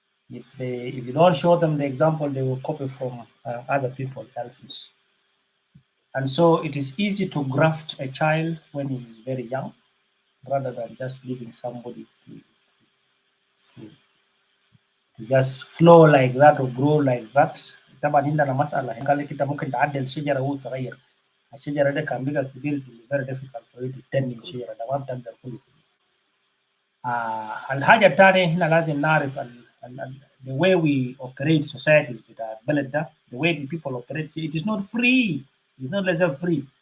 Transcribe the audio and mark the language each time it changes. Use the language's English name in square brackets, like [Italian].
[English] If you don't show them the example, they will copy from other people else's. And so it is easy to graft a child when he is very young, rather than just leaving somebody to just flow like that or grow like that. [Arabic] طبعا عندنا مسألة قال لك أنت ممكن تعدل شجرة وهو صغير. الشجرة ده كان بقى كبير [English] very difficult for you to tend [Arabic] الشجرة ده ما بتقدر كله. الحاجة الثانية هنا لازم نعرف [English] the way we operate societies [Arabic] بتاع البلد ده, [English] the way the people operate, it is not free. It's not less free.